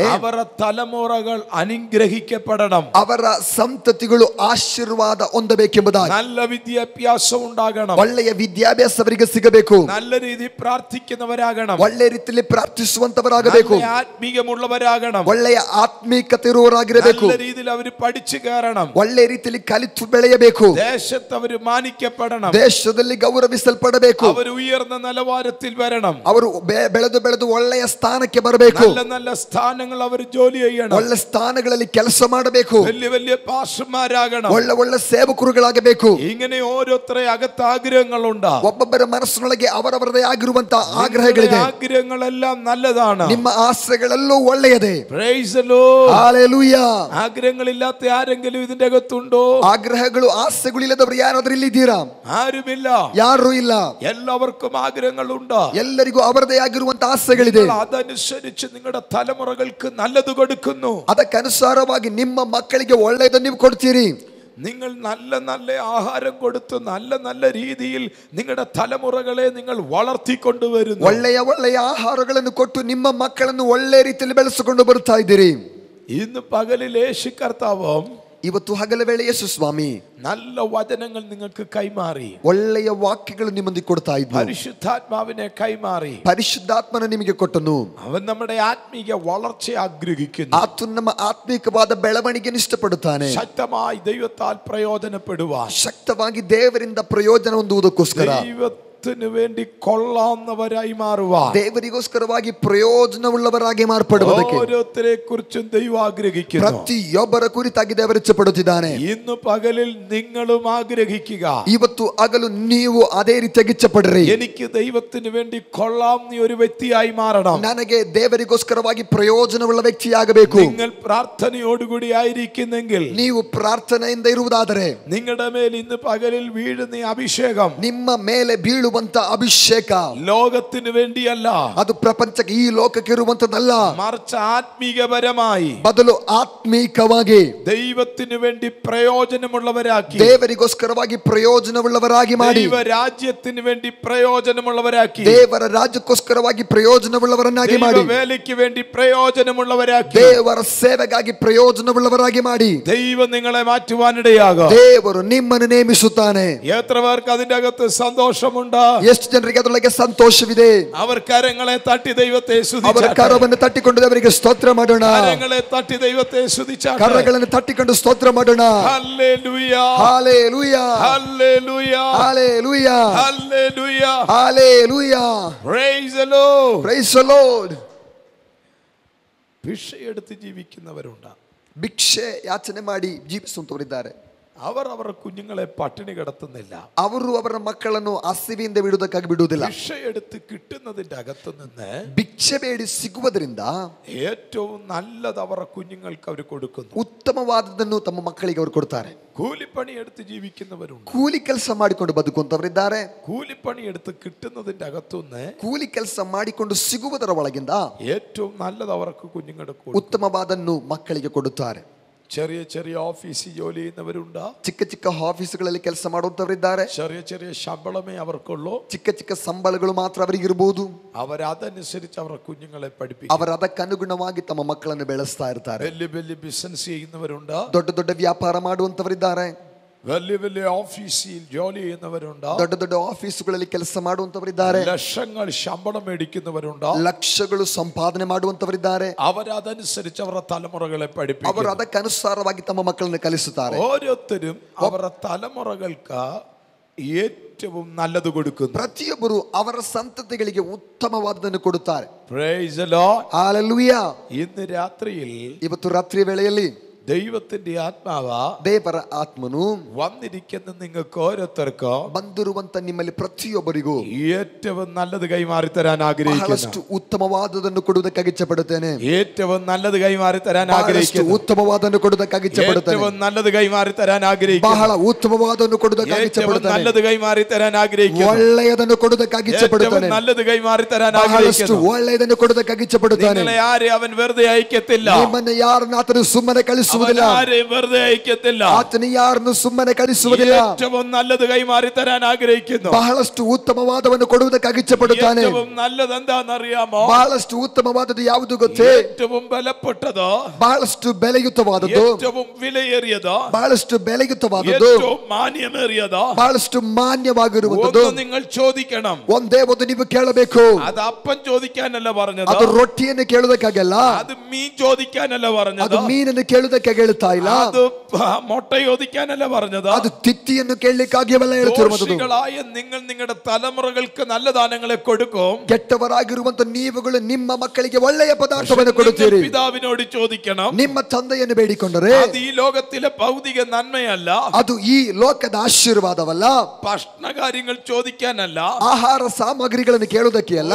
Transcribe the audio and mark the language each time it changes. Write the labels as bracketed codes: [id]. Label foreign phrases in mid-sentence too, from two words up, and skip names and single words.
[ml] ಅವರ തലമുറകൾ അനുഗ്രഹിക്കപ്പെടണം, [kn] ಅವರ ಸಂತತಿಗಳು ಆಶೀರ್ವಾದ ಹೊಂದಬೇಕೆಂಬುದಾಗಿ. [ml] നല്ല വിദ്യാഭ്യാസം ഉണ്ടാകണം, [kn] ಒಳ್ಳೆಯ ವಿದ್ಯಾಭ್ಯಾಸ ಅವರಿಗೆ ಸಿಗಬೇಕು, [ml] നല്ല രീതിയിൽ പ്രാർത്ഥിക്കുന്നവരാകണം, [kn] ಒಳ್ಳೆಯ ರೀತಿಯಲ್ಲಿ ಪ್ರಾರ್ಥಿಸುವಂತವರಾಗಬೇಕು, [ml] നല്ല ആത്മീകമുള്ളവരാകണം, [kn] ಒಳ್ಳೆಯ ಆತ್ಮೀಕತೆ ಇರುವವರಾಗಿರಬೇಕು, [ml] നല്ല രീതിയിൽ അവർ പഠിച്ചു കയറണം, [kn] ಒಳ್ಳೆಯ ರೀತಿಯಲ್ಲಿ ಕಲಿತು ಬೆಳೆಯಬೇಕು, [ml] ദേശത്ത് അവർ മാനിക്കപ്പെടണം, [kn] ದೇಶದಲ್ಲಿ ಗೌರವಿಸಲ್ಪಡಬೇಕು, [ml] അവർ ഉയർന്ന നിലവാരത്തിൽ വരണം, [kn] ಅವರು ಬೆಳೆದು ಒಳ್ಳೆಯ ಸ್ಥಾನಕ್ಕೆ ಬರಬೇಕು, [ml] നല്ല നല്ല സ്ഥാനങ്ങൾ അവർ ജോലി ചെയ്യണം, [kn] ಒಳ್ಳೆ ಸ್ಥಾನಗಳಲ್ಲಿ ಕೆಲಸ ಮಾಡಬೇಕು, [ml] വലിയ വലിയ പാസ്റ്റർമാരാകണം, [kn] ಒಳ್ಳೆ ಸೇವಕರುಗಳಾಗಬೇಕು. [ml] ഇങ്ങനെ ഓരോരുത്തരെ അകത്ത് ആഗ്രഹങ്ങളുണ്ട്. [kn] ಒಬ್ಬೊಬ್ಬರ ಮನಸ್ಸಿನೊಳಗೆ ಅವರವರದೇ ಆಗಿರುವಂತಹ ಆಗ್ರಹಗಳಿದೆ. [ml] ആഗ്രഹങ്ങളെല്ലാം നല്ലതാണ്. [kn] ನಿಮ್ಮ ಆಸೆಗಳೆಲ್ಲೂ ಒಳ್ಳೆಯದೇ. [en] Praise the Lord. [kn] ಹಲ್ಲೆಲೂಯಾ. [ml] ആഗ്രഹങ്ങളില്ലാത്ത ആരെങ്കിലും ഇതിന്റെ അകത്തുണ്ടോ? [kn] ಆಗ್ರಹಗಳು ಆಸೆಗಳು ಇಲ್ಲದವರು ಯಾರಾದರೂ ಇಲ್ಲಿ ಇದ್ದೀರಾ? ಇದ್ದೀರಾ? [ml] ആരുമില്ല. [kn] ಯಾರು ಇಲ್ಲ. [ml] എല്ലാവർക്കും ആഗ്രഹങ്ങളുണ്ട്. [kn] ಎಲ್ಲರಿಗೂ ಅವರದೇ ಆಗಿರುವಂತಹ ಆಸೆಗಳಿದೆ. [ml] അതനുസരിച്ച് നിങ്ങളുടെ തലമുറകൾക്ക് നല്ലത് കൊടുക്കുന്നു. [kn] ಅದಕ್ಕನುಸಾರವಾಗಿ ನಿಮ್ಮ ಮಕ್ಕಳಿಗೆ ಒಳ್ಳೆಯದನ್ನು ನೀವು ಕೊಡ್ತೀರಿ. [ml] നിങ്ങൾ നല്ല നല്ല ആഹാരം കൊടുത്ത് നല്ല നല്ല രീതിയിൽ നിങ്ങളുടെ തലമുറകളെ നിങ്ങൾ വളർത്തിക്കൊണ്ടുവരുന്നു. [kn] ಒಳ್ಳೆಯ ಒಳ್ಳೆಯ ಆಹಾರಗಳನ್ನು ಕೊಟ್ಟು ನಿಮ್ಮ ಮಕ್ಕಳನ್ನು ಒಳ್ಳೆಯ ರೀತಿಯಲ್ಲಿ ಬೆಳೆಸಿಕೊಂಡು ಬರ್ತಾ ಇದ್ದೀರಿ. [ml] ഇന്ന് പകലിൽ യേശു കർത്താവും [kn] ಇವತ್ತು ಹಗಲ ವೇಳೆ ಯೇಸು ಸ್ವಾಮಿ [ml] നല്ല വചനങ്ങൾ നിങ്ങൾക്ക് കൈമാറി, [kn] ಒಳ್ಳೆಯ ವಾಕ್ಯಗಳು ನಿಮ್ಮೊಂದಿಗೆ ಕೊಡ್ತಾ ಇದ್ದರು. [ml] പരിശുദ്ധാത്മാവിനെ കൈമാറി, [kn] ಪರಿಶುದ್ಧಾತ್ಮನ ನಿಮಗೆ ಕೊಟ್ಟನು. [ml] അവൻ നമ്മുടെ ആത്മീയ വളർച്ച ആഗ്രഹിക്കുന്നു. [kn] ಆತನು ನಮ್ಮ ಆತ್ಮಿಕವಾದ ಬೆಳವಣಿಗೆಯನ್ನು ಇಷ್ಟಪಡುತ್ತಾನೆ. [ml] ശക്തമായി ദൈവത്താൽ പ്രയോജനപ്പെടുവാൻ, [kn] ಶಕ್ತವಾಗಿ ದೇವರಿಂದ ಪ್ರಯೋಜನ ಹೊಂದುವುದಕ್ಕೋಸ್ಕರ, [ml] ദൈവത്തിന് വേണ്ടി കൊള്ളാവുന്നവരായി മാറുവാൻ, [kn] ದೇವರಿಗೋಸ್ಕರವಾಗಿ ಪ್ರಯೋಜನವುಳ್ಳವರಾಗಿ ಮಾರ್ಪಡುವುದಕ್ಕೆ [ml] ഓരോരുത്തരെ കുറിച്ചും ദൈവം ആഗ്രഹിക്കുന്നു. [kn] ಪ್ರತಿಯೊಬ್ಬರ ಕುರಿತಾಗಿ ದೇವರು ಇಚ್ಛೆಪಡುತ್ತಿದ್ದಾನೆ. [ml] ഇന്ന് പകലിൽ നിങ്ങളും ആഗ്രഹിക്കുക, [kn] ಇವತ್ತು ಹಗಲು ನೀವು ಅದೇ ರೀತಿಯಾಗಿ ಇಚ್ಛೆಪಡ್ರಿ. [ml] എനിക്ക് ദൈവത്തിന് വേണ്ടി കൊള്ളാവുന്ന ഒരു വ്യക്തിയായി മാറണം. [kn] ನನಗೆ ದೇವರಿಗೋಸ್ಕರವಾಗಿ ಪ್ರಯೋಜನವುಳ್ಳ ವ್ಯಕ್ತಿಯಾಗಬೇಕು. [ml] നിങ്ങൾ പ്രാർത്ഥനയോടുകൂടി ആയിരിക്കുന്നെങ്കിൽ, [kn] ನೀವು ಪ್ರಾರ್ಥನೆಯಿಂದ ಇರುವುದಾದರೆ, [ml] നിങ്ങളുടെ മേൽ ഇന്ന് പകലിൽ വീഴുന്ന അഭിഷേകം [kn] ನಿಮ್ಮ ಮೇಲೆ ಬೀಳುವಂತ ಅಭಿಷೇಕ [ml] ലോകത്തിന് വേണ്ടിയല്ല, [kn] ಅದು ಪ್ರಪಂಚಕ್ಕೆ ಈ ಲೋಕಕ್ಕೆ ಇರುವಂತದ್ದಲ್ಲ, [ml] മറിച്ച് ആത്മീകപരമായി [kn] ಬದಲು ಆತ್ಮೀಕವಾಗಿ [ml] ദൈവത്തിന് വേണ്ടി പ്രയോജനമുള്ളവരാക്കി, [kn] ದೇವರಿಗೋಸ್ಕರವಾಗಿ ಪ್ರಯೋಜನವುಳ್ಳವರಾಗಿ ಮಾಡಿ, [ml] ദൈവ രാജ്യത്തിന് വേണ്ടി പ്രയോജനമുള്ളവരാക്കി, [kn] ದೇವರ ರಾಜ್ಯಕ್ಕೋಸ್ಕರವಾಗಿ ಪ್ರಯೋಜನವುಳ್ಳವರನ್ನಾಗಿ ಮಾಡಿ, [ml] വേലയ്ക്ക് വേണ്ടി പ്രയോജനമുള്ളവരാക്കി, [kn] ದೇವರ ಸೇವೆಗಾಗಿ ಪ್ರಯೋಜನವುಳ್ಳವರಾಗಿ ಮಾಡಿ [ml] ദൈവം നിങ്ങളെ മാറ്റുവാനിടയാകും. [kn] ದೇವರು ನಿಮ್ಮನ್ನು ನೇಮಿಸುತ್ತಾನೆ. [ml] എത്ര പേർക്ക് അതിന്റെ അകത്ത് സന്തോഷമുണ്ട്? [kn] ಎಷ್ಟು ಜನರಿಗೆ ಅದರೊಳಗೆ ಸಂತೋಷವಿದೆ? [ml] അവർ കരങ്ങളെ തട്ടി ദൈവത്തെ [kn] ಅವರ [ml] സ്തുതിച്ചാട്ടെ. [kn] ಕರವನ್ನು ತಟ್ಟಿಕೊಂಡು ದೇವರಿಗೆ ಸ್ತೋತ್ರ ಮಾಡೋಣ. [ml] കരങ്ങളെ തട്ടി ദൈവത്തെ സ്തുതിച്ചാട്ടെ. [kn] ಕರಗಳನ್ನು ತಟ್ಟಿಕೊಂಡು ಸ್ತೋತ್ರ ಮಾಡೋಣ. [ml] ഹല്ലേലൂയ, [kn] ಹಾಲೆಲೂಯ, [ml] ഹല്ലേലൂയ, [kn] ಹಾಲೆಲೂಯ, [ml] ഹല്ലേലൂയ, [kn] ಹಾಲೆಲೂಯ. [en] Praise the Lord. Praise the Lord. [ml] ഭിക്ഷയെടുത്ത് ജീവിക്കുന്നവരുണ്ട്. [kn] ಭಿಕ್ಷೆ ಯಾಚನೆ ಮಾಡಿ ಜೀವಿಸುವಂತವರಿದ್ದಾರೆ. [ml] അവർ അവരുടെ കുഞ്ഞുങ്ങളെ പട്ടിണി കിടത്തുന്നില്ല. [kn] ಅವರು ಅವರ ಮಕ್ಕಳನ್ನು ಹಸಿವೆಯಿಂದ ಬಿಡುವುದಕ್ಕಾಗಿ ಬಿಡುವುದಿಲ್ಲ. [ml] ഭിക്ഷയെടുത്ത് കിട്ടുന്നതിന്റെ അകത്തു നിന്ന് [kn] ಭಿಕ್ಷೆ ಬೇಡಿ ಸಿಗುವುದರಿಂದ [ml] ഏറ്റവും നല്ലത് അവരുടെ കുഞ്ഞുങ്ങൾക്ക് അവർ കൊടുക്കുന്നു. [kn] ಉತ್ತಮವಾದದ್ದನ್ನು ತಮ್ಮ ಮಕ್ಕಳಿಗೆ ಅವರು ಕೊಡ್ತಾರೆ. [ml] കൂലിപ്പണി എടുത്ത് ജീവിക്കുന്നവരുണ്ട്. [kn] ಕೂಲಿ ಕೆಲಸ ಮಾಡಿಕೊಂಡು ಬದುಕುವಂತವರಿದ್ದಾರೆ. [ml] കൂലിപ്പണി എടുത്ത് കിട്ടുന്നതിന്റെ അകത്തുനിന്ന് [kn] ಕೂಲಿ ಕೆಲಸ ಮಾಡಿಕೊಂಡು ಸಿಗುವುದರ ಒಳಗಿಂದ [ml] ഏറ്റവും നല്ലത് അവർക്ക് കുഞ്ഞുങ്ങൾക്ക് കൊടുക്കും. [kn] ಉತ್ತಮವಾದನ್ನು ಮಕ್ಕಳಿಗೆ ಕೊಡುತ್ತಾರೆ. [ml] ചെറിയ ചെറിയ ഓഫീസിൽ ജോലി ചെയ്യുന്നവരുണ്ട്. [kn] ಚಿಕ್ಕ ಚಿಕ್ಕ ಆಫೀಸುಗಳಲ್ಲಿ ಕೆಲಸ ಮಾಡುವಂತವರಿದ್ದಾರೆ. [ml] ചെറിയ ചെറിയ ശമ്പളമേ അവർക്കുള്ളൂ. [kn] ಚಿಕ್ಕ ಚಿಕ್ಕ ಸಂಬಳಗಳು ಮಾತ್ರ ಅವರಿಗಿರಬಹುದು. [ml] അവരതനുസരിച്ച് അവരുടെ കുഞ്ഞുങ്ങളെ പഠിപ്പിക്കും. [kn] ಅವರು ಅದಕ್ಕನುಗುಣವಾಗಿ ತಮ್ಮ ಮಕ್ಕಳನ್ನು ಬೆಳೆಸ್ತಾ ಇರ್ತಾರೆ. [ml] വലിയ വലിയ ബിസിനസ് ചെയ്യുന്നവരുണ്ട്. [kn] ದೊಡ್ಡ ದೊಡ್ಡ ವ್ಯಾಪಾರ ಮಾಡುವಂತವರಿದ್ದಾರೆ. [ml] വലിയ വലിയ ഓഫീസിൽ ജോലി ചെയ്യുന്നവരുണ്ട്. [kn] ದೊಡ್ಡ ದೊಡ್ಡ ಆಫೀಸುಗಳಲ್ಲಿ ಕೆಲಸ ಮಾಡುವಂತವರಿದ್ದಾರೆ. [ml] ലക്ഷങ്ങൾ ശമ്പളം മേടിക്കുന്നവരുണ്ട്. [kn] ಲಕ್ಷಗಳು ಸಂಪಾದನೆ ಮಾಡುವಂತವರಿದ್ದಾರೆ. [ml] അവരതനുസരിച്ച് അവരുടെ തലമുറകളെ പഠിപ്പിക്കും. [kn] ಅವರು ಅದಕ್ಕನುಸಾರವಾಗಿ ತಮ್ಮ ಮಕ್ಕಳನ್ನು ಕಲಿಸುತ್ತಾರೆ. [ml] ഓരോരുത്തരും അവരുടെ തലമുറകൾക്ക് ഏറ്റവും നല്ലത് കൊടുക്കുന്നു. [kn] ಪ್ರತಿಯೊಬ್ಬರು ಅವರ ಸಂತತಿಗಳಿಗೆ ಉತ್ತಮವಾದದನ್ನು ಕೊಡುತ್ತಾರೆ. [en] Praise the Lord. [kn] ಹಲ್ಲೆಲೂಯಾ. [ml] ഇന്ന് രാത്രിയിൽ [kn] ಇವತ್ತು ರಾತ್ರಿ ವೇಳೆಯಲ್ಲಿ [ml] ദൈവത്തിന്റെ ആത്മാവ് [kn] ದೇವರ ಆತ್ಮನು [ml] വന്നിരിക്കുന്ന നിങ്ങൾക്ക് ഓരോരുത്തർക്കും [kn] ಬಂದಿರುವಂತ ನಿಮ್ಮಲ್ಲಿ ಪ್ರತಿಯೊಬ್ಬರಿಗೂ [ml] ഏറ്റവും നല്ലത് കൈമാറി തരാൻ ആഗ്രഹിക്കുന്നു. [kn] ಬಹಳಷ್ಟು ಉತ್ತಮವಾದದನ್ನು ಕೊಡುವುದಕ್ಕಾಗಿ ಇಚ್ಛೆಪಡುತ್ತೇನೆ. [ml] ഏറ്റവും നല്ലത് കൈമാറി തരാൻ ആഗ്രഹിക്കുന്നു. [kn] ಉತ್ತಮವಾದನ್ನು ಕೊಡುವುದಕ್ಕಾಗಿ ಇಚ್ಛೆಪಡುತ್ತೇನೆ. [ml] ഏറ്റവും നല്ലത് കൈമാറി തരാൻ ആഗ്രഹിക്കുന്നു. [kn] ಬಹಳ ಉತ್ತಮವಾದನ್ನು ಕೊಡುವುದಕ್ಕಾಗಿ ಇಚ್ಛೆಪಡುತ್ತೇನೆ. [ml] നല്ലത് കൈമാറി തരാൻ ആഗ്രഹിക്കുന്നു. [kn] ಒಳ್ಳೆಯದನ್ನು ಕೊಡುವುದಕ್ಕಾಗಿ ಇಚ್ಛೆಪಡುತ್ತೇನೆ. [ml] നല്ലത് കൈമാറി തരാൻ [kn] ಬಹಳಷ್ಟು [ml] ആഗ്രഹിക്കുന്നു. [kn] ಒಳ್ಳೆಯದನ್ನು ಕೊಡುವುದಕ್ಕಾಗಿ ಇಚ್ಛೆಪಡುತ್ತಾನೆ. [ml] നിങ്ങളെ ആരെ അവൻ വെറുതെ അയക്കത്തില്ല. [kn] ನಿಮ್ಮನ್ನು ಯಾರನ್ನು ಆತನು ಸುಮ್ಮನೆ ಕಳಿಸುವುದಿಲ್ಲ. [ml] വെറുതെ അയക്കത്തില്ല. [kn] ಆತನು ಯಾರನ್ನು ಸುಮ್ಮನೆ ಕಳಿಸುವುದಿಲ್ಲ. [ml] ഏറ്റവും നല്ലത് കൈമാറി തരാൻ ആഗ്രഹിക്കുന്നു. [kn] ಬಹಳಷ್ಟು ಉತ್ತಮವಾದವನ್ನು ಕೊಡುವುದಕ್ಕಾಗಿ ಇಚ್ಛೆಪಡುತ್ತಾನೆ. [ml] ഏറ്റവും നല്ലത് എന്താണെന്നറിയാമോ? [kn] ಬಹಳಷ್ಟು ಉತ್ತಮವಾದದ್ದು ಯಾವುದು ಗೊತ್ತೇ? [ml] ഏറ്റവും ബലപ്പെട്ടത്, [kn] ಬಹಳಷ್ಟು ಬೆಲೆಯುತವಾದದ್ದು, [ml] ഏറ്റവും വിലയേറിയത്, [kn] ಬಹಳಷ್ಟು ಬೆಲೆಯುತವಾದದ್ದು, [ml] ഏറ്റവും മാന്യമേറിയത്, [kn] ಬಹಳಷ್ಟು ಮಾನ್ಯವಾಗಿರುವಂತದ್ದು [ml] ഒന്ന് നിങ്ങൾ ചോദിക്കണം. [kn] ಒಂದೇ ಒಂದು ನೀವು ಕೇಳಬೇಕು. [ml] അത് അപ്പം ചോദിക്കാനല്ല പറഞ്ഞത്. [kn] ಅದು ರೊಟ್ಟಿಯನ್ನು ಕೇಳುವುದಕ್ಕಾಗಲ್ಲ. [ml] അത് മീൻ ചോദിക്കാനല്ല പറഞ്ഞത്. [kn] ಅದು ಮೀನನ್ನು ಕೇಳುವುದಕ್ಕಾಗಿ ಹೇಳುತ್ತಾ ಇಲ್ಲ. [ml] അത് മുട്ട ചോദിക്കാനല്ല പറഞ്ഞത്. [kn] ಅದು ತಿತ್ತಿಯನ್ನು ಕೇಳಲಿಕ್ಕಾಗಿಯಲ್ಲ ಹೇಳುತ್ತಿರುವುದು. [ml] ദോഷികളായ നിങ്ങൾ നിങ്ങളുടെ തലമുറകൾക്ക് നല്ല ദാനങ്ങളെ കൊടുക്കും. [kn] ಕೆಟ್ಟವರಾಗಿರುವಂತ ನೀವುಗಳು ನಿಮ್ಮ ಮಕ್ಕಳಿಗೆ ಒಳ್ಳೆಯ ಪದಾರ್ಥವನ್ನು ಕೊಡುತ್ತೀರಿ. [ml] പിതാവിനോട് ചോദിക്കണം. [kn] ನಿಮ್ಮ ತಂದೆಯನ್ನು ಬೇಡಿಕೊಂಡರೆ [ml] അത് ഈ ലോകത്തിലെ ഭൗതിക നന്മയല്ല, [kn] ಅದು ಈ ಲೋಕದ ಆಶೀರ್ವಾದವಲ್ಲ. [ml] ഭക്ഷണകാര്യങ്ങൾ ചോദിക്കാനല്ല, [kn] ಆಹಾರ ಸಾಮಗ್ರಿಗಳನ್ನು ಕೇಳುವುದಕ್ಕೆ ಅಲ್ಲ,